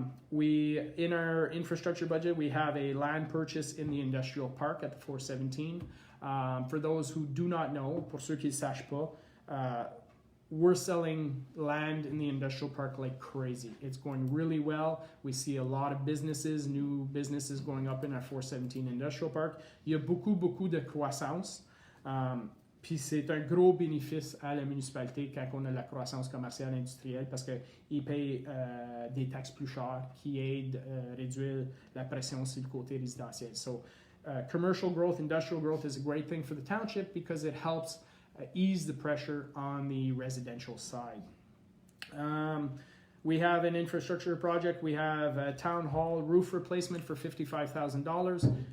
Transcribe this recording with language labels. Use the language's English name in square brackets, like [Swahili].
[English] In our infrastructure budget, we have a land purchase in the industrial park at the 417. For those who do not know, [French] pour ceux qui ne sachent pas, [English] we're selling land in the industrial park like crazy. It's going really well. We see a lot of businesses, new businesses going up in our 417 industrial park. [French] Il y a beaucoup de croissance. Puis c'est un gros bénéfice à la municipalité quand on a la croissance commerciale industrielle parce qu'ils payent des taxes plus chères qui aident à réduire la pression sur le côté résidentiel. [English] So commercial growth, industrial growth is a great thing for the township because it helps ease the pressure on the residential side. We have an infrastructure project. We have a town hall roof replacement for $55,000.